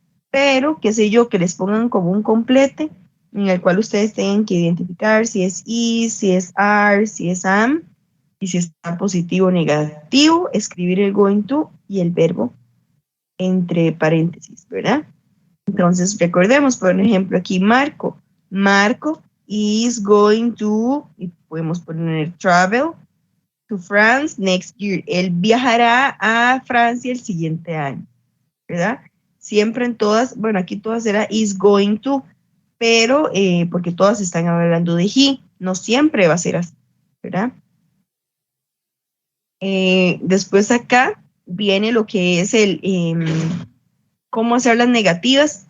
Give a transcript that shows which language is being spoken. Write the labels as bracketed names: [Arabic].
[Spanish] Pero, qué sé yo, que les pongan como un complete en el cual ustedes tengan que identificar si es is, si es are, si es am, y si está positivo o negativo, escribir el going to y el verbo entre paréntesis, ¿verdad? Entonces, recordemos, por ejemplo, aquí Marco. [English] Marco is going to, [Spanish] y podemos poner [English] travel to France next year. [Spanish] Él viajará a Francia el siguiente año, ¿verdad? Siempre en todas, bueno, aquí todas será is going to, pero porque todas están hablando de he, no siempre va a ser así, ¿verdad? Después acá viene lo que es el cómo hacer las negativas.